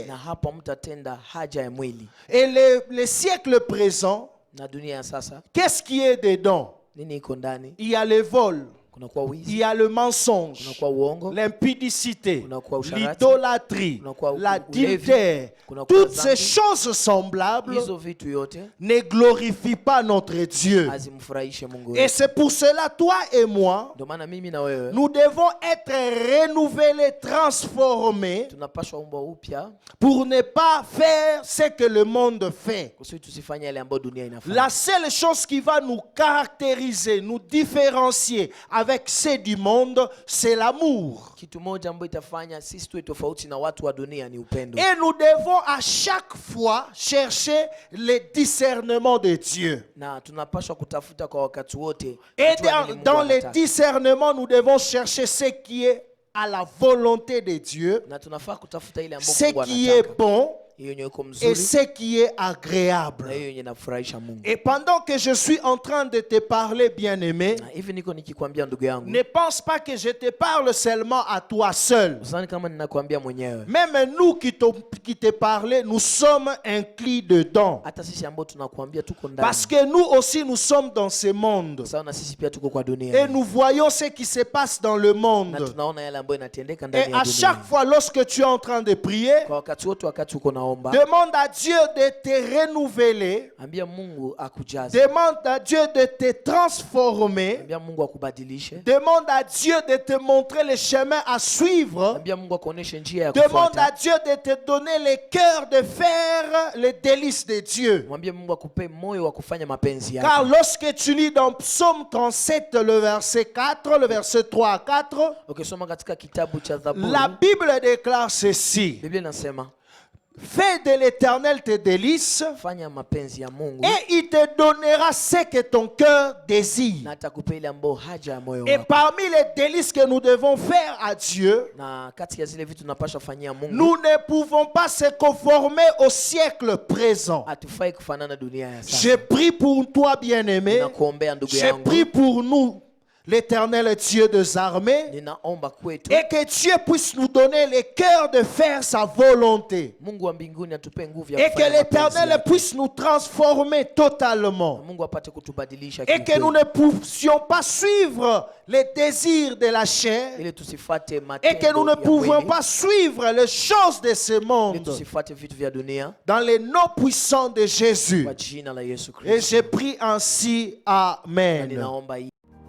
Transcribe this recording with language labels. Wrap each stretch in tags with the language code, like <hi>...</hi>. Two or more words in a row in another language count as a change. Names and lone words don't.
<sw>Na hapo mtatenda haja ya mwili.</sw> <fr>Et le siècle présent,</fr> <sw>Na dunia ya sasa</sw> <fr>qu'est-ce qui est dedans?</fr> <sw>nini iko ndani?</sw> <fr>Il y a le vol,</fr> <sw>Kunakuwa</sw> <fr>il</fr> <sw>wizi,</sw> <fr>y a le mensonge,</fr> <sw>kunakuwa uongo,</sw> <fr>l'impudicité,</fr> <sw>kunakuwa usharati,</sw> <fr>l'idolâtrie,</fr> <sw>kunakuwa</sw> <fr>l'adultère.</fr> <sw>kunakuwa</sw> <fr>Toutes ces</fr> <sw>dhambi.</sw> <fr>choses semblables</fr> <sw>Hizo vitu yote</sw> <fr>ne glorifient pas notre Dieu.</fr> <sw>hazimfurahishe Mungu</sw> <fr>Et</fr> <sw>wetu.</sw> <fr>c'est pour cela, toi et moi,</fr> <sw>Ndio maana mimi na wewe</sw> <fr>nous devons être renouvelés, transformés</fr> <sw>tunapaswa umbwa upya</sw> <fr>pour ne pas faire ce que le monde fait.</fr> <sw>kusudi tusifanye yale ambayo dunia inafanya.</sw> <fr>La seule chose qui va nous caractériser, nous différencier avec ceux du monde, c'est l'amour.</fr> <sw>Kitu moja ambayo itafanya sisi tuwe tofauti na watu wa dunia ni upendo.</sw> <fr>Et nous devons à chaque fois chercher le discernement de Dieu.</fr> <sw>Na tunapaswa kutafuta kwa wakati wote.</sw> <fr>Et</fr> <sw>kujua nini Mungu</sw> <fr>dans le</fr> <sw>anataka.</sw> <fr>discernement, nous devons chercher ce qui est à la volonté de Dieu,</fr> <sw>Na tunafaa kutafuta ile ambayo</sw> <fr>ce</fr> <sw>Mungu</sw> <fr>qui est</fr> <sw>anataka.</sw> <fr>bon</fr> <sw>Hiyo yenye iko</sw> <fr>et</fr> <sw>mzuri</sw> <fr>ce qui est agréable.</fr> <sw>na hiyo yenye inafurahisha Mungu.</sw> <fr>Et pendant que je suis en train de te parler, bien-aimé,</fr> <sw>Na hivi niko nikikwambia ndugu yangu,</sw> <fr>ne pense pas que je te parle seulement à toi seul.</fr> <sw>usani kama ninakwambia mwenyewe.</sw> <fr>Même nous qui te parlons, nous sommes inclus dedans.</fr> <sw>Hata sisi ambao tunakuambia tuko ndani.</sw> <fr>Parce que nous aussi, nous sommes dans ce monde.</fr> <sw>Sawa na sisi pia tuko kwa dunia.</sw> <fr>Et nous voyons ce qui se passe dans le</fr> <sw>Na</sw> <fr>monde.</fr> <sw>tunaona yale ambayo inatendeka</sw> <fr>Et</fr> <sw>ndani ya</sw> <fr>à</fr> <sw>dunia.</sw> <fr>chaque fois, lorsque tu es en train de prier,</fr> <sw>Kwa wakati wote, wakati uko naomba,</sw> <fr>demande à Dieu de te renouveler.</fr> <sw>ambia Mungu akujaze.</sw> <fr>Demande à Dieu de te transformer.</fr> <sw>Ambia Mungu akubadilishe.</sw> <fr>Demande à Dieu de te montrer le chemin à suivre.</fr> <sw>Ambia Mungu akuoneshe njia ya</sw> <fr>Demande à</fr> <sw>kufuata.</sw> <fr>Dieu de te donner le cœur de faire les délices de Dieu.</fr> <sw>Mwambie Mungu akupe moyo wa kufanya mapenzi</sw> <fr>Car</fr> <sw>yake.</sw> <fr>lorsque tu lis dans Psaume 37, le verset 4, le verset 3 à 4,</fr> <sw>Ukisoma katika kitabu cha Zaburi,</sw> <fr>la Bible déclare ceci.</fr> <sw>Biblia inasema</sw> <fr>Fais de l'Éternel tes délices</fr> <sw>fanya mapenzi ya Mungu</sw> <fr>et il te donnera ce que ton cœur désire.</fr> <sw>na atakupa ile ambayo haja ya moyo</sw> <fr>Et</fr> <sw>wako.</sw> <fr>parmi les délices que nous devons faire à Dieu,</fr> <sw>Na kati ya zile vitu tunapaswa fanyia Mungu,</sw> <fr>nous ne pouvons pas se conformer au siècle présent.</fr> <sw>hatufai kufanana dunia ya</sw> <fr>Je</fr> <sw>sasa.</sw> <fr>prie pour toi, bien-aimé.</fr> <sw>Ninakuombea ndugu</sw> <fr>Je</fr> <sw>yangu,</sw> <fr>prie pour nous, l'Éternel Dieu des armées,</fr> <sw>ninaomba kwetu</sw> <fr>et que Dieu puisse nous donner le cœur de faire sa volonté.</fr> <sw>Mungu wa mbinguni atupe nguvu ya</sw> <fr>Et que</fr> <sw>kufanya mapenzi</sw> <fr>l'Éternel</fr> <sw>yake.</sw> <fr>puisse nous transformer totalement.</fr> <sw>Mungu apate kutubadilisha</sw> <fr>Et que nous ne puissions pas suivre les désirs de la chair.</fr> <sw>ili tusifuate</sw> <fr>Et</fr> <sw>matendo</sw> <fr>que nous ne</fr> <sw>ya</sw> <fr>pouvons</fr> <sw>mwili,</sw> <fr>pas suivre les choses de ce</fr> <sw>ili</sw> <fr>monde.</fr> <sw>tusifuate vitu vya dunia,</sw> <fr>Dans le nom puissant de Jésus.</fr> <sw>kwa jina la Yesu</sw> <fr>Et</fr> <sw>Kristo.</sw> <fr>je prie ainsi.</fr> <sw>Na</sw> <fr>Amen.</fr> <sw>ninaomba</sw>